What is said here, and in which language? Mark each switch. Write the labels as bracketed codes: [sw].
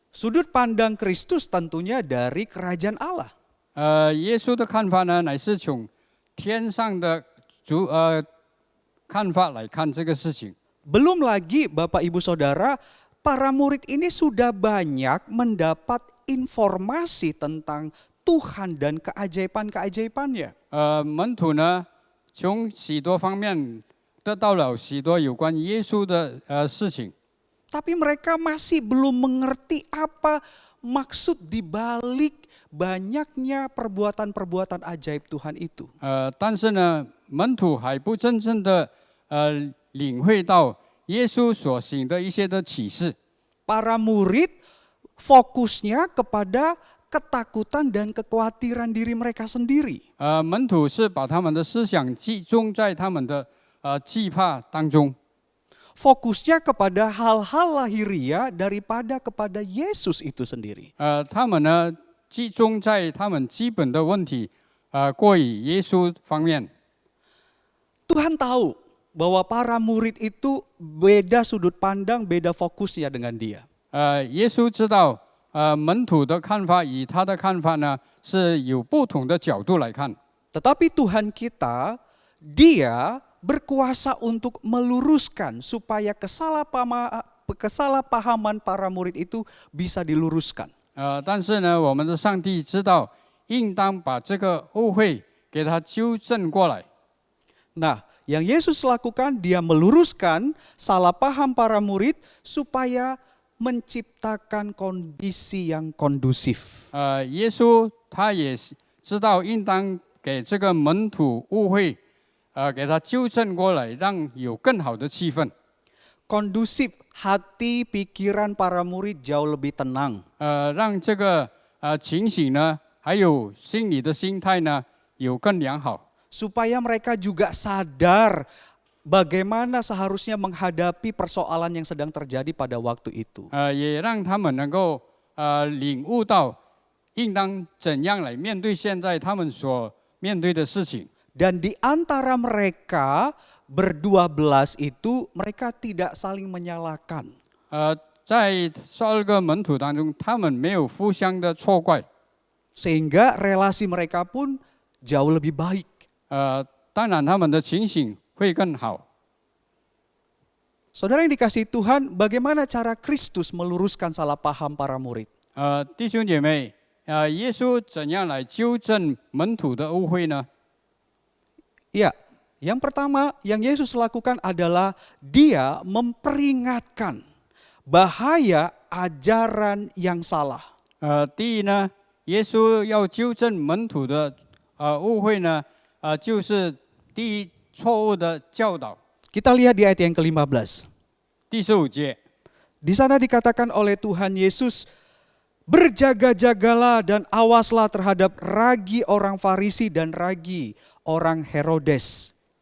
[id] Sudut pandang Kristus tentunya dari kerajaan Allah. [zh] 耶稣的看法呢，乃是从天上的看法来看这个事情。 [id] Belum lagi Bapak Ibu Saudara, para murid ini sudah banyak mendapat informasi tentang Tuhan dan keajaiban-keajaibannya. [zh] 门徒呢，从许多方面得到了许多有关耶稣的事情， [id] Tapi mereka masih belum mengerti apa maksud dibalik banyaknya perbuatan-perbuatan ajaib Tuhan itu. [zh] 但是呢，门徒还不真正的领会到耶稣所行的一些的启示。 [id] Para murid fokusnya kepada ketakutan dan kekhawatiran diri mereka sendiri. [zh] 门徒是把他们的思想集中在他们的惧怕当中， [id] Fokusnya kepada hal-hal lahiriah daripada kepada Yesus itu sendiri. [zh] 他们呢集中在他们基本的问题过于耶稣方面。 [id] Tuhan tahu bahwa para murid itu beda sudut pandang, beda fokusnya dengan dia. [zh] 耶稣知道门徒的看法与他的看法呢是有不同的角度来看。 [id] Tetapi Tuhan kita, dia berkuasa untuk meluruskan supaya kesalahpahaman para murid itu bisa diluruskan. [zh] 但是呢，我们的上帝知道，应当把这个误会给他纠正过来。 [id] Nah, yang Yesus lakukan, dia meluruskan salah paham para murid supaya menciptakan kondisi yang kondusif. [zh] 耶稣他也知道，应当给这个门徒误会，给他纠正过来，让有更好的气氛。 [id] Kondusif, hati, pikiran para murid jauh lebih tenang. [zh] 让这个情形呢，还有心理的心态呢，有更良好。 [id] Supaya mereka juga sadar bagaimana seharusnya menghadapi persoalan yang sedang terjadi pada waktu itu. [zh] 也让他们能够领悟到，应当怎样来面对现在他们所面对的事情。 [id] Dan di antara mereka berdua-belas itu mereka tidak saling menyalahkan. [zh] 在12个门徒当中，他们没有互相的错怪。 [id] Sehingga relasi mereka pun jauh lebih baik. [zh] 当然他们的情形会更好。 [id] Saudara yang dikasihi Tuhan, bagaimana cara Kristus meluruskan salah paham para murid? [zh] 弟兄姐妹，耶稣怎样来纠正门徒的误会呢？ [id] Ya, yang pertama yang Yesus lakukan adalah dia memperingatkan bahaya ajaran yang salah. [zh] 第一呢，耶稣要纠正门徒的误会呢，就是第一错误的教导。 [id] Kita lihat di ayat yang ke-15. [zh] 第15节， [id] Di sana dikatakan oleh Tuhan Yesus Berjaga-jagalah dan awaslah terhadap ragi orang Farisi dan ragi orang Herodes.